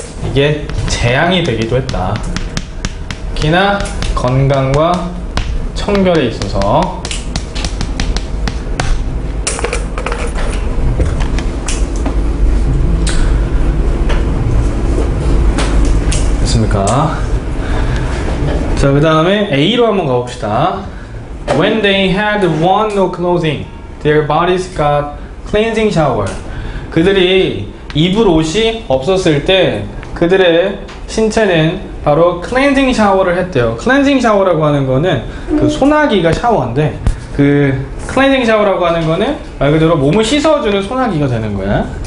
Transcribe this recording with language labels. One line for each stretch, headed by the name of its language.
Korean: 이게 재앙이 되기도 했다. 특히나 건강과 청결에 있어서. 됐습니까? 자, 그 다음에 A로 한번 가봅시다.
English: When they had worn no clothing, their bodies got cleansing shower.
Korean: 그들이 입을 옷이 없었을 때 그들의 신체는 바로 클렌징 샤워를 했대요. 클렌징 샤워라고 하는 거는 그 소나기가 샤워인데, 그 클렌징 샤워라고 하는 거는 말 그대로 몸을 씻어주는 소나기가 되는 거야.